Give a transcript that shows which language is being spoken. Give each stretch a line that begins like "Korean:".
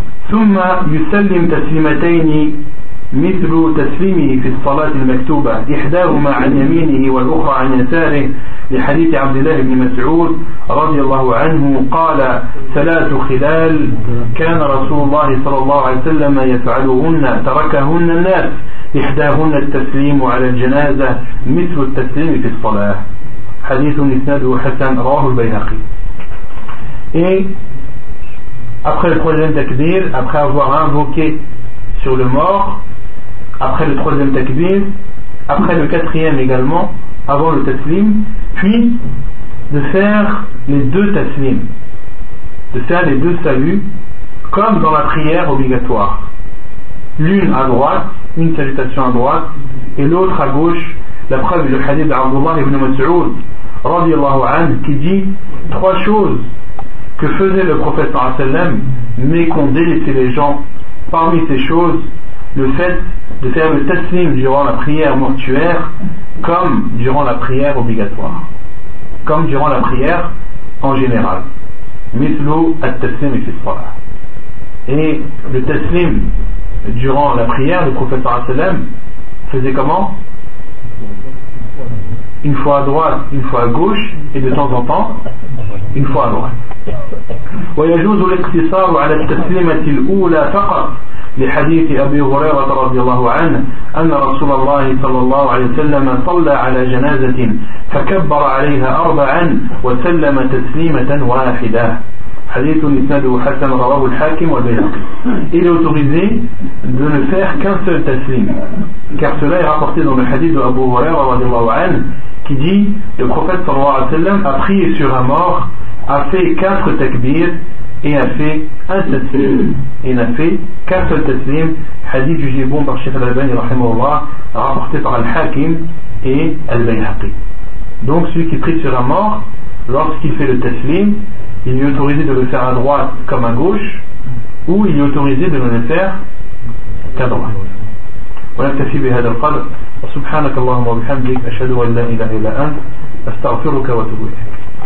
Arabic: ثم يسلم تسليمتين مثل تسليمه في الصلاة المكتوبة إحداهما عن يمينه والأخرى عن يساره لحديث عبد الله بن مسعود رضي الله عنه قال ثلاث خلال كان رسول الله صلى الله عليه وسلم يفعلهن تركهن الناس إحداهن التسليم على الجنازة مثل التسليم في الصلاة حديث إسناده حسن رواه البيهقي.
French: Après le troisième takbir, après avoir invoqué sur le mort, après le troisième takbir, après le quatrième également, avant le taslim, puis de faire les deux taslim, de faire les deux saluts, comme dans la prière obligatoire. L'une à droite, une salutation à droite, et l'autre à gauche, la preuve est le hadith d'Abdullah ibn Mas'ud, radiallahu anhu, qui dit trois choses que faisait le prophète sallallahu alayhi wa sallam, mais qu'on délaissait les gens. Parmi ces choses, le fait de faire le taslim durant la prière mortuaire, comme durant la prière obligatoire, comme durant la prière en général.
Arabic: Mithlu at-taslim fi s-salah.
French: Et le taslim durant la prière, le prophète sallallahu alayhi wa sallam faisait comment? Une fois à droite, une fois à gauche, et de temps en temps, une fois à droite. ويجوز الاقتصار على التسليمة الأولى فقط لحديث أبي هريرة رضي الله عنه أن رسول الله صلى الله عليه وسلم صلى على جنازة فكبر عليها أربعا وسلم تسليمة واحدة حديث إسناده حسن رواه الحاكم والبيهقي. Il est autorisé de ne faire qu'un seul taslim, car cela est rapporté dans le hadith de Abu Huraira رضي الله عنه qui dit le prophète صلى الله عليه وسلم a prié sur un mort, a fait 4 takbirs et a fait un taslim. Il n'a fait qu'un seul taslim. Hadith jugé bon par Cheikh Al-Albani, rapporté par Al-Hakim et Al-Bayhaqi. Donc, celui qui prie sur un mort, lorsqu'il fait le taslim, il est autorisé de le faire à droite comme à gauche, ou il est autorisé de ne le faire qu'à droite.
Arabic: ونكتفي بهذا القدر. سبحانك اللهم وبحمدك، أشهد أن لا إله إلا أنت، أستغفرك وأتوب إليك.